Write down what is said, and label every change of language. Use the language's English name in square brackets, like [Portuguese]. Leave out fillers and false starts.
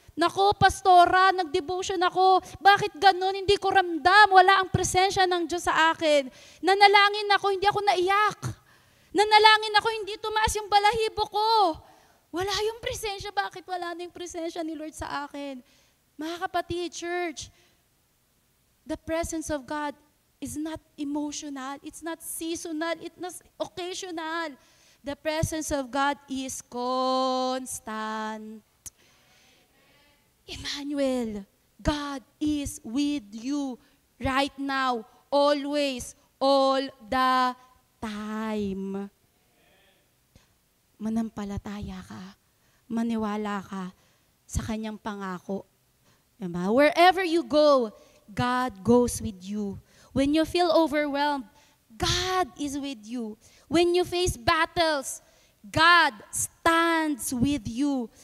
[Filipino] Naku, pastora, nag-devotion ako. Bakit ganun? Hindi ko ramdam. Wala ang presensya ng Diyos sa akin. Nanalangin ako, hindi ako naiyak. Nanalangin ako, hindi tumaas yung balahibo ko. Wala yung presensya. Bakit wala na yung presensya ni Lord sa akin? Mga kapatid, [English] church, the presence of God is not emotional. It's not seasonal. It's not occasional. The presence of God is constant. Emmanuel, God is with you right now, always, all the time. [Filipino] Manampalataya ka, maniwala ka sa kanyang pangako. Diba? [English] Wherever you go, God goes with you. When you feel overwhelmed, God is with you. When you face battles, God stands with you.